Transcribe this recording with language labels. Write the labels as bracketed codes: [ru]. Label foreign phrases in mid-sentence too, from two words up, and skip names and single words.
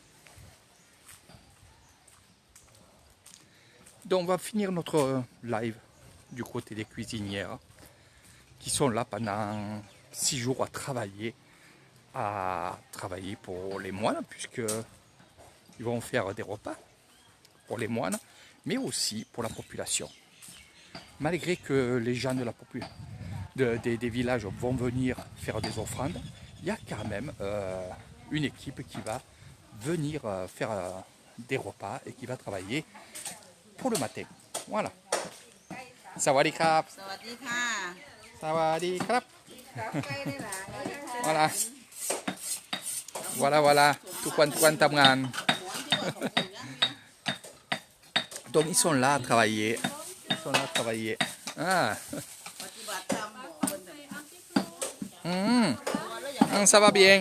[fr] Donc on va finir notre live du côté des cuisinières qui sont là pendant 6 jours à travailler pour les moines, puisqu'ils vont faire des repas pour les moines, mais aussi pour la population. Malgré que les gens de la des villages vont venir faire des offrandes, il y a quand même une équipe qui va venir faire des repas et qui va travailler pour le matin. Voilà. [th] สวัสดีครับ สวัสดีครับ. [fr] Voilà. Voilà. Tuan tamgan. Donc ils sont là à travailler. Ah. Ça va bien.